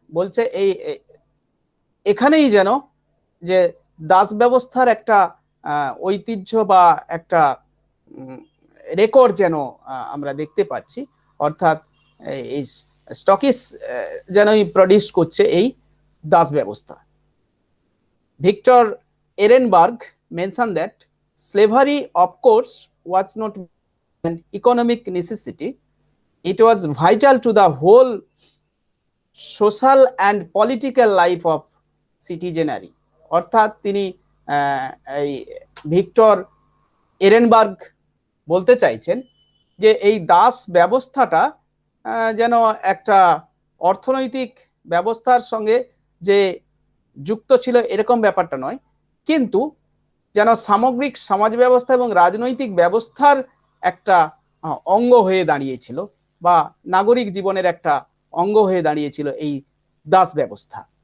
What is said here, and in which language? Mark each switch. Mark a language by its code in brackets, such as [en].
[bn] বলছে এই এখানেই যেন যে দাস ব্যবস্থার একটা ঐতিহ্য বা একটা রেকর্ড যেন আমরা দেখতে পাচ্ছি, অর্থাৎ এই স্টকিস যেনই প্রডিউস করছে এই দাস ব্যবস্থা। [en] Victor Ehrenberg mention that slavery of course was not an economic necessity, it was vital to the whole social and political life of citizenry. [bn] অর্থাৎ তিনি এই ভিক্টর এরেনবার্গ বলতে চাইছেন যে এই দাস ব্যবস্থাটা যেন একটা অর্থনৈতিক ব্যবস্থার সঙ্গে যে যুক্ত ছিল এরকম ব্যাপারটা নয়, কিন্তু যেন সামগ্রিক সমাজ ব্যবস্থা এবং রাজনৈতিক ব্যবস্থার একটা অঙ্গ হয়ে দাঁড়িয়েছিল বা নাগরিক জীবনের একটা অঙ্গ হয়ে দাঁড়িয়েছিল এই দাস ব্যবস্থা।